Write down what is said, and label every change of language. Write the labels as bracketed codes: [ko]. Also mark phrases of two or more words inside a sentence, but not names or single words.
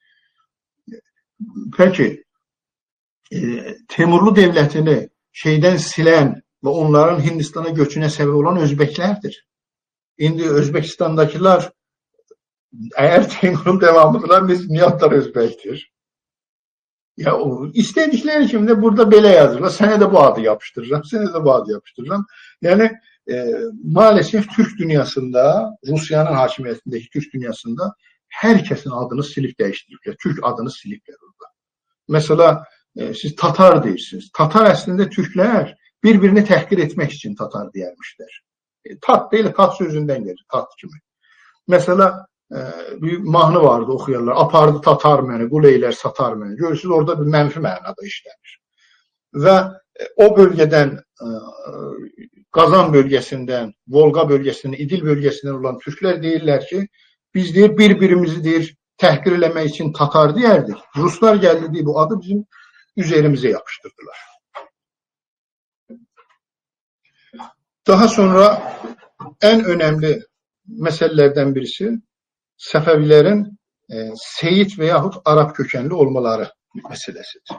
[tr] Peki, Teymurlu devletini şeyden silen ve onların Hindistan'a göçüne sebep olan Özbeklerdir. [az] İndi Özbekistan'dakiler eğer Teymur'un devamıdırlar, biz niyatlar Özbektir. [tr] Ya istedikleri şimdi burada belə yazırlar. Sənə də bu adı yapıştıracağım, sənə də bu adı yapıştıracağım. Yani maalesef Türk dünyasında, Rusya'nın hakimiyetindeki Türk dünyasında herkesin adını silip değiştiriplər. [az] Türk adını siliplər orada. Mesela siz Tatar deyirsiniz. [tr] Tatar aslında Türkler birbirini təhqir etmek için Tatar deyərmişlər. Tat değil, tat sözünden gelir, tat kimi. [az] Mesela bir mahnı vardı oxuyarlar. Apardı Tatar məni, qul eylər satar məni. Görürsünüz orada bir mənfi mənada işlənir. [tr] Ve o bölgeden, Qazan bölgesinden, Volga bölgesinden, İdil bölgesinden olan Türkler deyirlər ki, biz deyir birbirimizi deyir təhqir eləmək için Tatar deyərdik. Ruslar geldi diye bu adı bizim üzerimize yapıştırdılar. Daha sonra en önemli meselelerden birisi Səfəvilərin Seyit veyahut Arap kökenli olmaları meselesidir.